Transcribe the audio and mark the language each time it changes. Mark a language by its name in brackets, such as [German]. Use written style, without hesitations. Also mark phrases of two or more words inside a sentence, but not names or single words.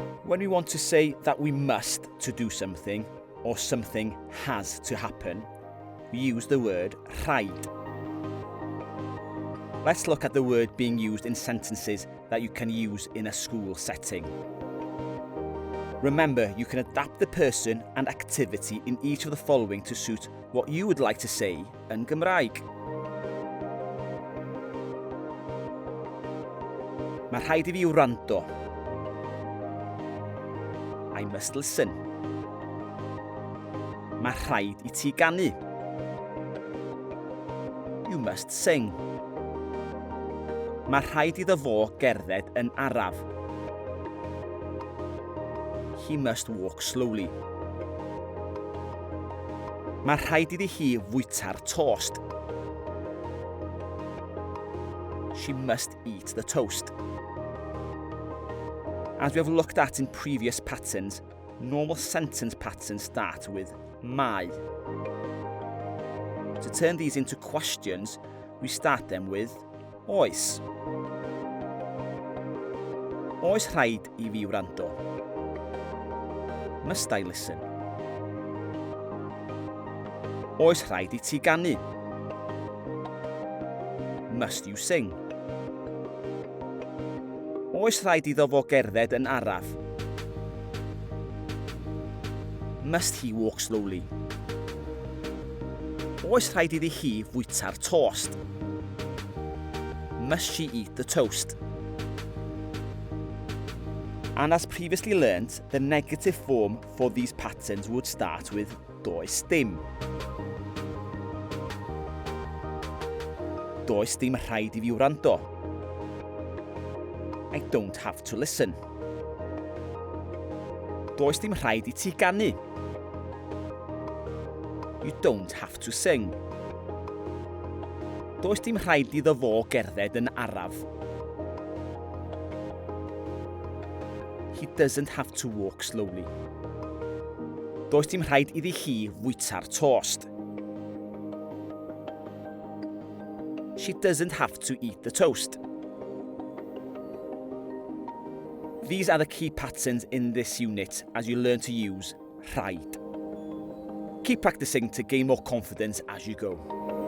[English] When we want to say that we must to do something, or something has to happen, we use the word rhaid. Let's look at the word being used in sentences that you can use in a school setting. Remember, you can adapt the person and activity in each of the following to suit what you would like to say in Gymraeg. [Welsh] Mae rhaid I fi wrando. [English] I must listen. [Welsh] Mae rhaid I ti ganu. [English] You must sing. [Welsh] Mae rhaid iddo fo gerdded yn araf. [English] He must walk slowly. [Welsh] Mae rhaid iddi hi fwyta'r tost. [English] She must eat the toast. As we have looked at in previous patterns, normal sentence patterns start with mae. To turn these into questions, we start them with oes. [Welsh] Oes rhaid I fi wrando? [English] Must I listen? [Welsh] Oes rhaid I ti ganu? [English] Must you sing? [Welsh] Oes rhaid iddo fo gerdded yn araf? [English] Must he walk slowly? [Welsh] Oes rhaid iddi hi fwyta'r tost? [English] Must she eat the toast? And as previously learnt, the negative form for these patterns would start with [Welsh] does dim. Does dim rhaid I fi wrando? [English] I don't have to listen. [Welsh] Does dim rhaid I ti ganu? [English] You don't have to sing. [Welsh] Does dim rhaid iddo fo gerdded yn araf? [English] He doesn't have to walk slowly. [Welsh] Does dim rhaid iddi hi fwyta'r tost? [English] She doesn't have to eat the toast. These are the key patterns in this unit as you learn to use rhaid. Keep practicing to gain more confidence as you go.